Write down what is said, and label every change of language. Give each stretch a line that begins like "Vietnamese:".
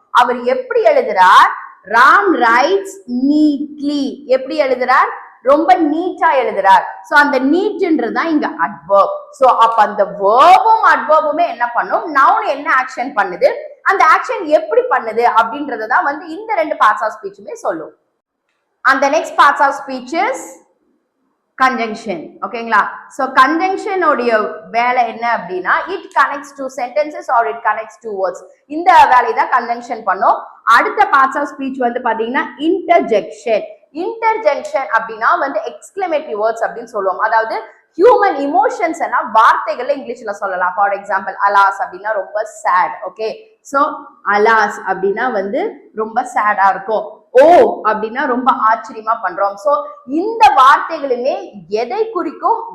Tamil: அவர் எப்படி எழுதுறார்?
English: Ram writes neatly.
Tamil: எப்படி எழுதுறார்? ரொம்ப நீட்டா எழுதுறார். சோ அந்த நீட்ன்றதுதான் இங்க அட்வர்ப். சோ அப்ப அந்த வேர்பும் அட்வர்புமே என்ன பண்ணும்? நவுன் என்ன ஆக்ஷன் பண்ணுது, அந்த ஆக்ஷன் எப்படி பண்ணுது அப்படின்றதான் வந்து இந்த ரெண்டு பார்ட்ஸ் ஆஃப் ஸ்பீச்சுமே சொல்லும்.
English: And the next parts of speech is conjunction.
Tamil: ஓகேங்களா?
English: so conjunction
Tamil: உடைய வேலை என்ன அப்படின்னா,
English: it connects two sentences or it connects two words.
Tamil: இந்த வேலையை தான் conjunction பண்ணும். அடுத்த parts of speech வந்து பாத்தீங்கன்னா interjection. interjection அப்படின்னா வந்து exclamatory words அப்படின்னு சொல்லுவோம். அதாவது ஹியூமன் இமோஷன்ஸ் எல்லாம் வார்த்தைகள்ல இங்கிலீஷ்ல சொல்லலாம். ஃபார் எக்ஸாம்பிள் அலாஸ் அப்படின்னா ரொம்ப சேட். ஓகே, சோ அலாஸ் அப்படின்னா வந்து ரொம்ப சேடா இருக்கும். ஓ அப்படின்னா ரொம்ப ஆச்சரியமா பண்றோம். சோ இந்த வார்த்தைகளுமே எதை குறிக்கும்?